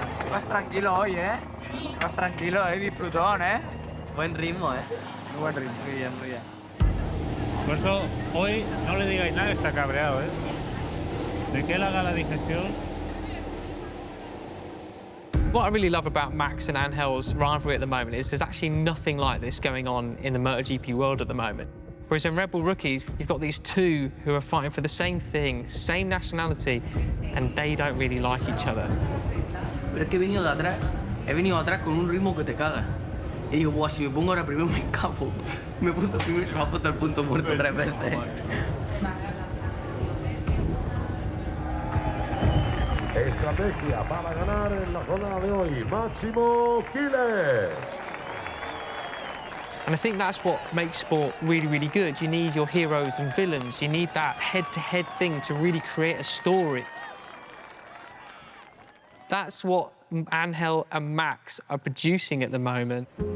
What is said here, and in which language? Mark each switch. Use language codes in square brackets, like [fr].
[es] Vas tranquilo hoy, ¿eh? Vas tranquilo, disfrutón, ¿eh? Buen ritmo, ¿eh? Muy buen ritmo, muy bien, muy bien. Por eso, hoy no le digáis nada, está cabreado, ¿eh? De que él haga la digestión. [en] What I really love about Max and Angel's rivalry at the moment is there's actually nothing like this going on in the MotoGP world at the moment. Whereas in Red Bull Rookies, you've got these two who are fighting for the same thing, same nationality, and they don't really like each other. [es] Pero es que he venido atrás con un ritmo que te cagas. Y digo, buah, si me pongo ahora primero me escapo. Me he puesto primero y se me ha puesto el punto muerto 3 veces. Estrategia para ganar en la jornada de hoy, Maximo Quiles. [en] And I think that's what makes sport really, really good. You need your heroes and villains. You need that head-to-head thing to really create a story. That's what Angel and Max are producing at the moment.